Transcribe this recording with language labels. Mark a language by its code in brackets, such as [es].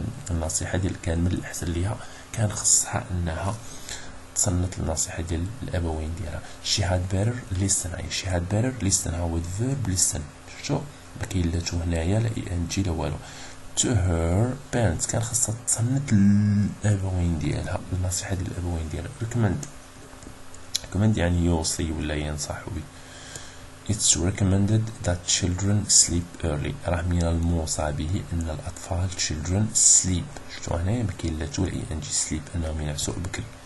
[ar] النصيحة ديال كان من الأحسن ليها كان خصها أنها تصنت النصيحة ديال الأبوين ديالها. [en] she had better listen. she had better listen هو الverb listen. [ar] شو كاين لا تو هنايا لا ing لا والو. to her parents كان خاصها تصنت الأبوين ديالها النصيحة ديال الأبوين ديالها. recommend يعني يوصي ولا ينصح به. [en] it's recommended that children sleep early. [ar] راه من الموصى به أن الأطفال [en] children sleep. [ar] شفتوا هنايا ما كاين لا تو لا ing sleep أنهم ينعسوا بكري.